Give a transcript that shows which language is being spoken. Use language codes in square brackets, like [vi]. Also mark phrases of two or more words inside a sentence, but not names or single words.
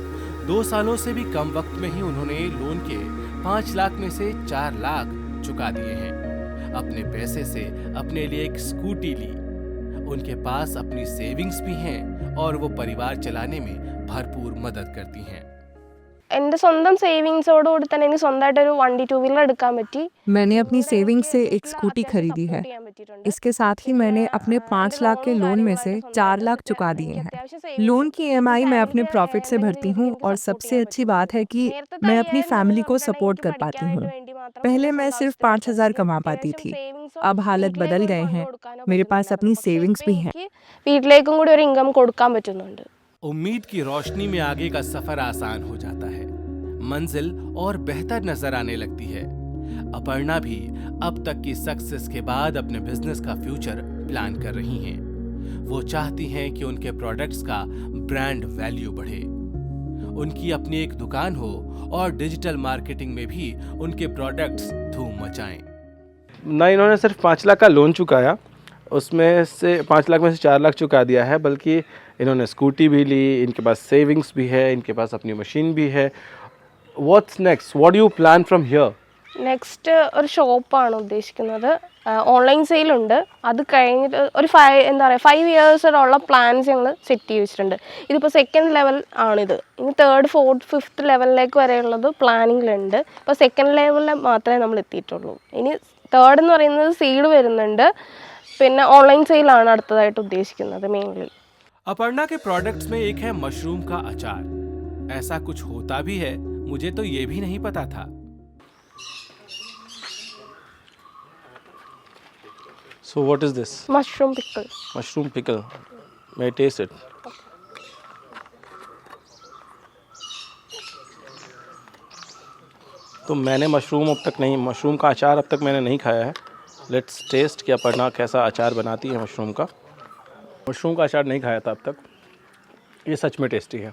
[hi] 2 सालों से भी कम वक्त में ही उन्होंने लोन के 5 लाख में से 4 लाख चुका दिए हैं। अपने पैसे से अपने लिए एक स्कूटी ली। उनके पास अपनी सेविंग्स भी हैं और वो परिवार चलाने में भरपूर मदद करती हैं। [ml] എൻ്റെ സ്വന്തം സേവിങ്സോടുകൂടി തന്നെ എനിക്ക് സ്വന്തമായിട്ട് ഒരു വണ്ടി 2 വീലർ എടുക്കാൻ പറ്റി। [hi] मैंने अपनी सेविंग से एक स्कूटी खरीदी है। इसके साथ ही मैंने अपने 5 लाख के लोन में से 4 लाख चुका दिए हैं। लोन की EMI मैं अपने प्रॉफिट से भरती हूँ और सबसे अच्छी बात है कि मैं अपनी फैमिली को सपोर्ट कर पाती हूँ। पहले मैं सिर्फ 5,000 कमा पाती थी, अब हालत बदल गए हैं। मेरे पास अपनी सेविंग्स भी हैं। [ml] വീട്ടിലേക്കും കൂടി ഒരു ഇൻകം കൊടുക്കാൻ പറ്റുന്നുണ്ട്। [hi] उम्मीद की रोशनी में आगे का सफर आसान हो जाता है, मंजिल और बेहतर नजर आने लगती है। अपर्णा भी अब तक की सक्सेस के बाद अपने बिजनेस का [en] future plan [hi] कर रही हैं। वो चाहती हैं कि उनके प्रोडक्ट्स का [en] brand value [hi] बढ़े, उनकी अपनी एक दुकान हो और [en] digital marketing [hi] में भी उनके प्रोडक्ट्स धूम मचाएं। ना इन्होंने सिर्फ 5 लाख का लोन चुकाया, उसमें से 5 लाख में से 4 लाख चुका दिया है, बल्कि इन्होंने स्कूटी भी ली, इनके पास सेविंग्स भी है, इनके पास अपनी मशीन भी है। [en] What's next? What do you plan from here? [ml] നെക്സ്റ്റ് ഒരു ഷോപ്പാണ് ഉദ്ദേശിക്കുന്നത്। ഓൺലൈൻ സെയിലുണ്ട്, അത് കഴിഞ്ഞിട്ട് ഒരു 5 ഇയേഴ്സിലുള്ള പ്ലാൻസ് ഞങ്ങൾ സെറ്റ് ചെയ്ത് വെച്ചിട്ടുണ്ട്. ഇതിപ്പോൾ [en] second level [ml] ആണിത്. ഇനി 3rd 4th 5th ലെവലിലേക്ക് വരെയുള്ളത് പ്ലാനിങ്ങിലുണ്ട്. ഇപ്പോൾ സെക്കൻഡ് ലെവലിൽ മാത്രമേ നമ്മൾ എത്തിയിട്ടുള്ളൂ. ഇനി 3rd എന്ന് പറയുന്നത് സീഡ് വരുന്നുണ്ട്, പിന്നെ ഓൺലൈൻ സെയിലാണ് അടുത്തതായിട്ട് ഉദ്ദേശിക്കുന്നത് മെയിൻലി। [hi] अपर्णा के प्रोडक्ट्स में एक है मशरूम का अचार। ऐसा कुछ होता भी है, मुझे तो ये भी नहीं पता था। [en] So what is this? Mushroom pickle. Mushroom pickle. May I taste it? [hi] तो मैंने मशरूम का अचार अब तक मैंने नहीं खाया है। [en] let's taste [hi] कि अपर्णा कैसा अचार बनाती है मशरूम का। मशरूम का अचार नहीं खाया था अब तक, ये सच में टेस्टी है।